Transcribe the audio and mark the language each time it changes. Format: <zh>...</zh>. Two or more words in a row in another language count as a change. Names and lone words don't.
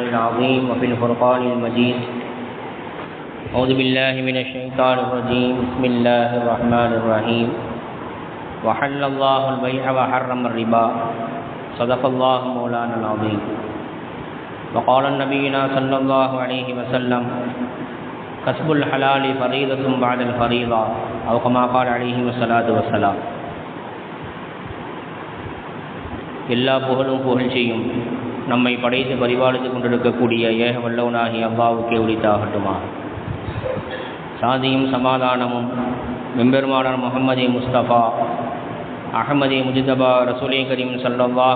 <ar>العظيم وفي الفرقان المجيد أعوذ بالله من الشيطان الرجيم بسم الله الرحمن الرحيم وحل الله البيع وحرم الربا صدق الله مولانا العظيم وقال نبينا صلى الله عليه وسلم كسب الحلال فريضة بعد الفريضة أو كما قال عليه الصلاة والسلام.</ar> <ta>எல்லா புகழும் புகழ்ச்சியும் நம்மை படைத்து பரிபாலித்து கொண்டிருக்கக்கூடிய ஏக வல்லவனாகிய அல்லாஹ்வுக்கே உரித்தாகட்டுமா. சாந்தியும் சமாதானமும் எம்பெருமானார் முஹம்மது முஸ்தபா அஹ்மதே முஜ்தபா ரசூலே கரீம் ஸல்லல்லாஹு</ta>